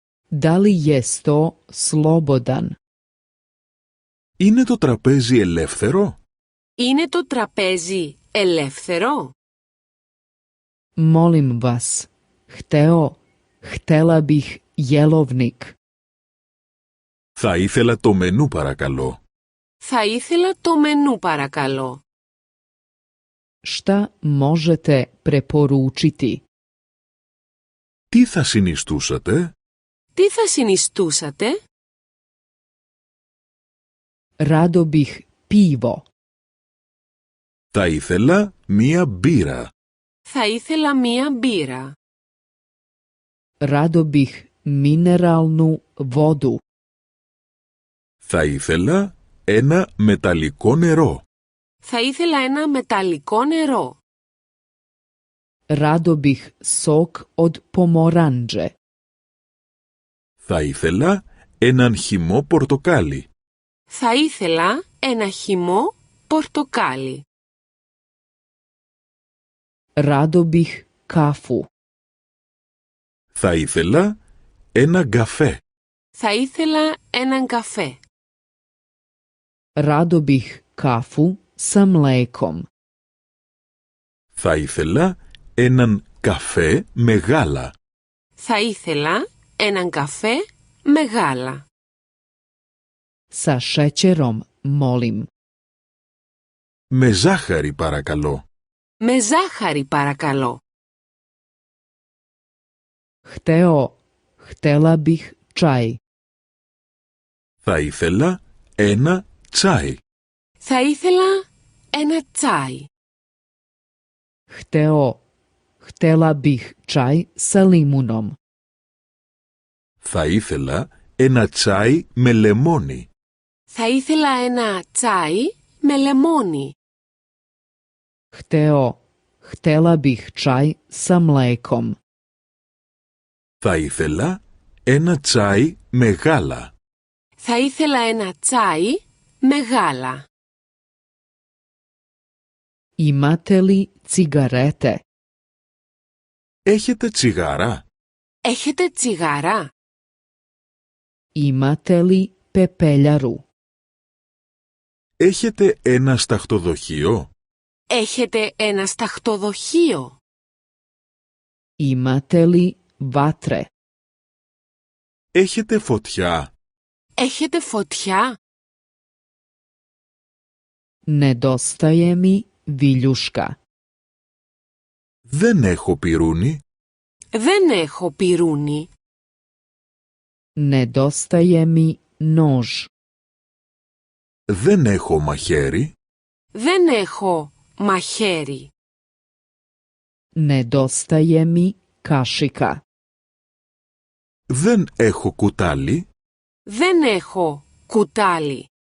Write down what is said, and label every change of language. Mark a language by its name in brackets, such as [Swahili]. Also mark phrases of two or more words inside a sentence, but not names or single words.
[Serbian] Da li je sto slobodan? [Greek] Είναι το τραπέζι ελεύθερο? Είναι το τραπέζι ελεύθερο? [Serbian] Molim vas, htela bih jelovnik. [Greek] Θα ήθελα το μενού παρακαλώ. Θα ήθελα το μενού παρακαλώ. [Serbian] Šta možete preporučiti? [Greek] Τι θα συνιστούσατε? Τι θα συνιστούσατε? [Serbian] Rado bih pivo. [Greek] Θα ήθελα μία μπύρα. Θα ήθελα μία μπύρα. [Serbian] Rado bih mineralnu vodu. [Greek] Θα ήθελα ένα μεταλλικό νερό. Θα ήθελα ένα μεταλλικό νερό. [Serbian] Rado bih sok od pomoranđe. [Greek] Θα ήθελα έναν χυμό πορτοκάλι. Θα ήθελα ένα χυμό πορτοκάλι. [Serbian] Rado bih kafu. [Greek] Θα ήθελα ένα καφέ. Θα ήθελα έναν καφέ. [Serbian] Rado bih kafu sa mlekom. [Greek] Θα ήθελα έναν καφέ με γάλα. Θα ήθελα έναν καφέ με γάλα. [Serbian] Sa šećerom, molim. [Greek] Με ζάχαρη παρακαλώ. Με ζάχαρη παρακαλώ. [Serbian] Htela bih čaj. [Greek] Θα ήθελα ένα τσάι. Θα ήθελα ένα τσάι. [Serbian] Htela bih čaj sa limunom. [Greek] Θα ήθελα ένα τσάι με λεμόνι. Θα ήθελα ένα τσάι με λεμόνι. [Serbian] Htela bih čaj sa mlekom. [Greek] Θα ήθελα ένα τσάι με γάλα. Θα ήθελα ένα τσάι με γάλα. [Serbian] Imate li cigarete? [Greek] Έχετε τσιγάρα? Έχετε τσιγάρα? [Serbian] Imate li pepeljaru? [Greek] Έχετε ένα σταχτοδοχείο? Έχετε ένα σταχτοδοχείο? [Serbian] Imate li vatre? [Greek] Έχετε φωτιά? Έχετε φωτιά? [Serbian] Nedostaje mi viljuška. [Greek] Δεν έχω πυρούνι. Δεν έχω πυρούνι. [Serbian] Nedostaje mi nož. [Greek] Δεν έχω μαχαίρι. Δεν έχω μαχαίρι. [Serbian] Nedostaje mi kašika. [Greek] Δεν έχω κουτάλι. Δεν έχω κουτάλι.